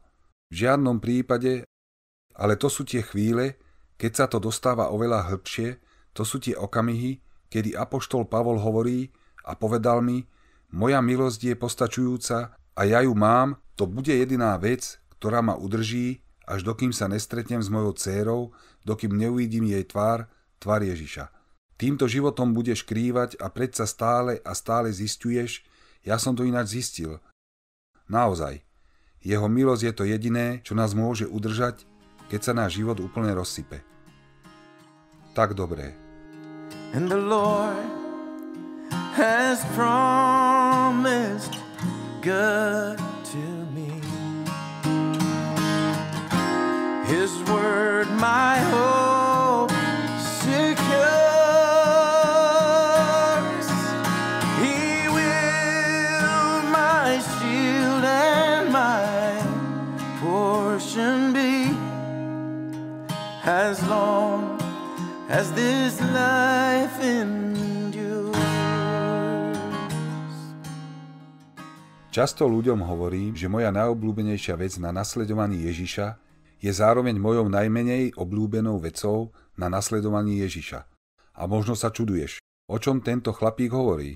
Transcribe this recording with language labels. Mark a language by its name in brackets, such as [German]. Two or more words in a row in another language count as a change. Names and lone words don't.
[Slovak] V žiadnom prípade, ale to sú tie chvíle, keď sa to dostáva oveľa hĺbšie, to sú tie okamihy, kedy apoštol Pavol hovorí a povedal mi, moja milosť je postačujúca a ja ju mám, to bude jediná vec, ktorá ma udrží, až dokým sa nestretnem s mojou dcérou, dokým neuvidím jej tvár Ježiša. Týmto životom budeš krývať a predsa stále zisťuješ, ja som to ináč zistil. Naozaj, Jeho milosť je to jediné, čo nás môže udržať, keď sa náš život úplne rozsype. Tak dobré. [English] And the Lord has promised good to me. His word my hope secures. He will my shield and my portion be, as long as this life endures. [Slovak] Často ľuďom hovorím, že moja najobľúbenejšia vec na nasledovaní Ježiša je zároveň mojou najmenej obľúbenou vecou na nasledovaní Ježiša. A možno sa čuduješ, o čom tento chlapík hovorí.